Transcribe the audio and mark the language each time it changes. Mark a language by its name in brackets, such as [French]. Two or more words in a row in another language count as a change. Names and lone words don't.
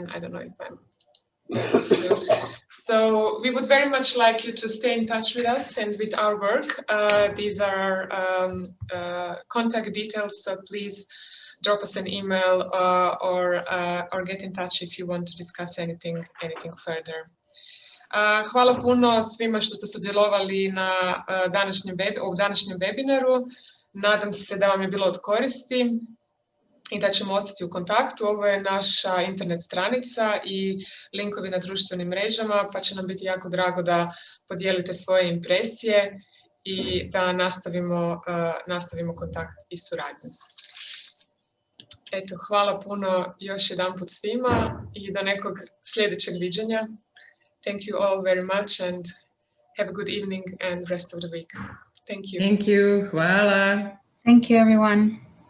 [English] I don't know if I'm able to. So we would very much like you to stay in touch with us and with our work. These are contact details, so please drop us an email or get in touch if you want to discuss anything further. [Croatian] Hvala puno svima što ste sudjelovali na današnjem webinaru. Nadam se da vam je bilo od koristi i da ćemo ostati u kontaktu. Ovo je naša internet stranica i linkovi na društvenim mrežama, pa će nam biti jako drago da podijelite svoje impresije i da nastavimo kontakt i suradnju. Eto, hvala puno još jedanput svima i do nekog sljedećeg viđenja. [English] Thank you all very much and have a good evening and rest of the week. Thank you. Thank you. Hvala. Thank you, everyone.